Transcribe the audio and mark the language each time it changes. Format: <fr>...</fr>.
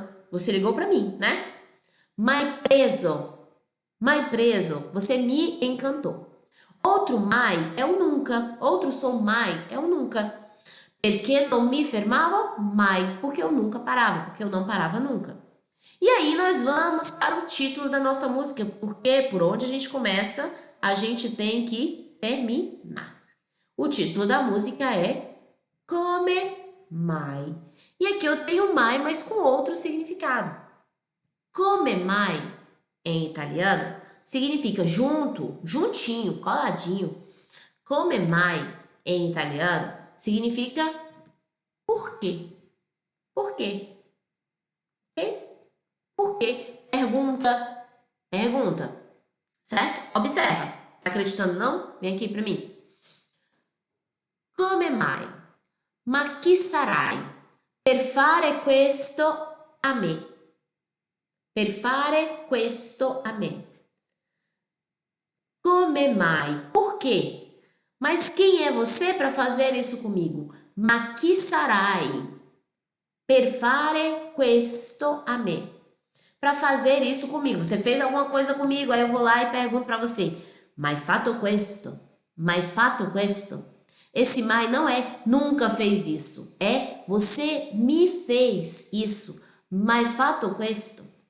<pt>Você ligou para mim, né?</pt> <it>Mai preso,</it> <pt>você me encantou. Outro mai é o nunca. Outro som mai é o nunca.</pt> <it>Perché non mi fermavo mai?</it> <pt>Porque eu nunca parava, porque eu não parava nunca. E aí nós vamos para o título da nossa música, porque por onde a gente começa, a gente tem que terminar. O título da música é Come Mai. E aqui eu tenho mai, mas com outro significado. Come mai, em italiano, significa junto, juntinho, coladinho. Come mai, em italiano, significa por quê? Por quê? Por quê? Pergunta. Certo? Observa. Tá acreditando não? Vem aqui pra mim.</pt> <it>Come mai? Ma chi sarai per fare questo a me? Per fare questo a me. Come mai?</it> <pt>Por quê? Mas quem é você para fazer isso comigo?</pt> <it>Ma chi sarai per fare questo a me?</it> <pt>Para fazer isso comigo. Você fez alguma coisa comigo, aí eu vou lá e pergunto para você.</pt> <it>Ma hai fatto questo? Ma hai fatto questo?</it> <pt>Esse mai não é nunca fez isso. É você me fez isso.</pt> <it>Ma hai fatto questo?</it>